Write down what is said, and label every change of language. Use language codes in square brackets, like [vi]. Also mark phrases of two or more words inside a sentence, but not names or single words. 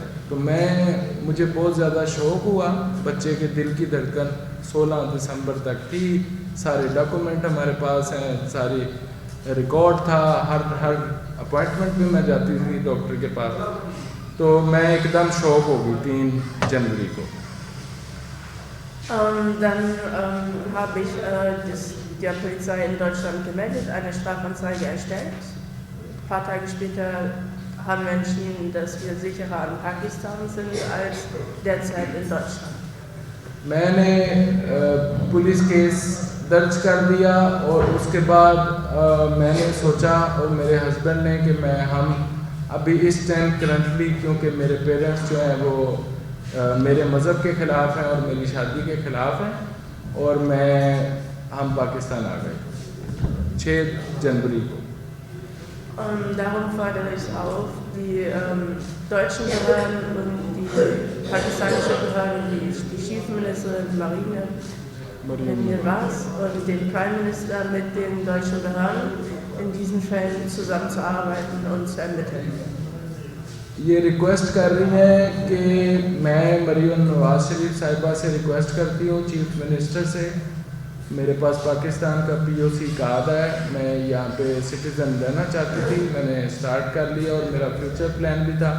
[ur] تو مجھے بہت زیادہ شوق ہوا. بچے کے دل کی دھڑکن 16 دسمبر تک تھی, سارے ڈاکومنٹ ہمارے پاس ہیں, ساری ریکارڈ تھا, ہر اپوائنٹمنٹ میں جاتی تھی ڈاکٹر کے پاس. تو میں ایک دم شوق ہو گئی 3 جنوری کو. [de] Dann habe ich der Polizei in Deutschland gemeldet, eine Strafanzeige erstellt. Ein paar Tage später haben wir entschieden, dass wir sicherer in Pakistan sind als derzeit in Deutschland. [ur] میں نے پولیس کیس درج کر دیا اور اس کے بعد میں نے سوچا اور میرے ہسبینڈ نے کہ ہم ابھی اس ٹائم کرنٹلی, کیونکہ میرے پیرنٹس جو ہیں وہ میرے مذہب کے خلاف ہیں اور میری شادی کے خلاف ہیں, اور ہم پاکستان آ گئے 6 جنوری کو. [de] Darum fordere ich auf, die deutschen Behörden und die pakistanische Behörde, die Chief Ministerin, die Marine Mirwais und den [en] Prime Minister [de] mit den deutschen Behörden in diesen Fällen zusammenzuarbeiten und zu ermitteln. [ur] یہ ریکویسٹ کر رہی ہیں کہ میں مریم نواز شریف صاحبہ سے ریکویسٹ کرتی ہوں, [en] Chief Minister [ur] سے. میرے پاس پاکستان کا POC کارڈ ہے, میں یہاں پہ سٹیزن رہنا چاہتی تھی, میں نے اسٹارٹ کر لیا اور میرا [en] future plan [ur] بھی تھا.